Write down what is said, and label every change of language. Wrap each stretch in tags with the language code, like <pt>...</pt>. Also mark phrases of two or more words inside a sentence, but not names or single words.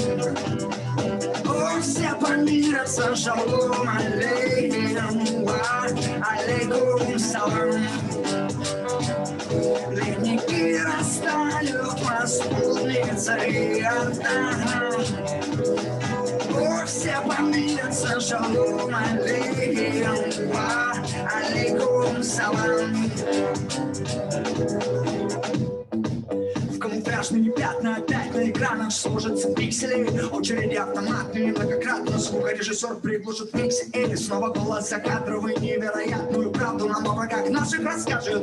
<ru>О, все помирятся,</ru> <he>שלום עליכם,</he> <ar>عليكم سلام.</ar> <ru>Ледники растают, восполнится и отдам. О, все помирятся,</ru> <he>שלום עליכם,</he> <ar>عليكم سلام.</ar> <ru>В камуфляжные пятна опять на экранах сложатся пиксели. Очереди автоматные многократно. Звукорежиссер приглушит миксе. И снова голос закадровый. Невероятную правду нам о врагах наших расскажет.</ru>